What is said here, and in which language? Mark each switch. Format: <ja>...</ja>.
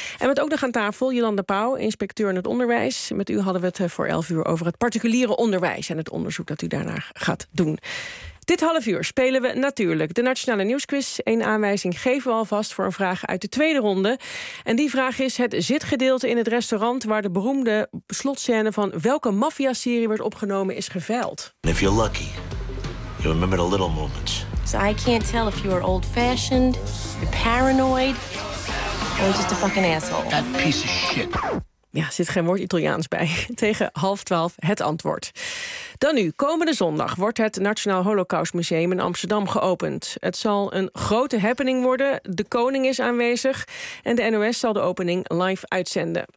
<nl>En met ook nog aan tafel Jolanda Pauw, inspecteur in het onderwijs. Met u hadden we het voor 11:00 over het particuliere onderwijs en het onderzoek dat u daarna gaat doen. Dit half uur spelen we natuurlijk de Nationale Nieuwsquiz. Een aanwijzing geven we alvast voor een vraag uit de tweede ronde. En die vraag is het zitgedeelte in het restaurant waar de beroemde slotscène van welke maffiaserie werd opgenomen is geveild.</nl> <en>If you're lucky, you remember the little moments. So I can't tell if you are old fashioned, you're paranoid, or just a fucking asshole. That piece of shit.</en> <nl>Ja, zit geen woord Italiaans bij. Tegen 11:30 het antwoord. Dan nu, komende zondag wordt het Nationaal Holocaust Museum in Amsterdam geopend. Het zal een grote happening worden. De koning is aanwezig en de NOS zal de opening live uitzenden.</nl>